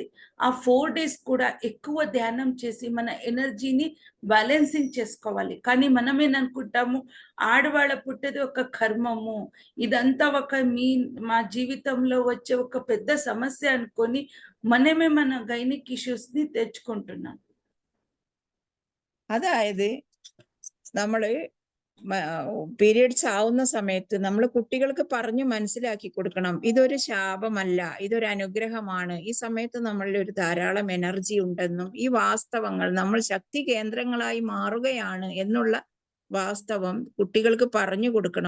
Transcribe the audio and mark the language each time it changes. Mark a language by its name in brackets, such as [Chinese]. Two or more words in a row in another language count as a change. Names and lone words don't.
[Telugu] ఆ 4 days కూడా ఎక్కువ ధ్యానం చేసి మన ఎనర్జీని బ్యాలెన్సింగ్ చేసుకోవాలి. కానీ మనమేననుకుంటాము ఆడవాళ్ళ పుట్టేది ఒక కర్మము, ఇదంతా మా జీవితంలో వచ్చే ఒక పెద్ద సమస్య అనుకొని మనమే మన [English] gynic issues [Telugu] ని తెచ్చుకుంటున్నాం. [Malayalam] അതായത് നമ്മള് പീരിയഡ്സ് ആവുന്ന സമയത്ത് നമ്മൾ കുട്ടികൾക്ക് പറഞ്ഞു മനസ്സിലാക്കി കൊടുക്കണം, ഇതൊരു ശാപമല്ല, ഇതൊരു അനുഗ്രഹമാണ്. ഈ സമയത്ത് നമ്മളിൽ ഒരു ധാരാളം എനർജി ഉണ്ടെന്നും ഈ വാസ്തവങ്ങൾ നമ്മൾ ശക്തി കേന്ദ്രങ്ങളായി മാറുകയാണ് എന്നുള്ള വാസ്തവം കുട്ടികൾക്ക് പറഞ്ഞു കൊടുക്കണം.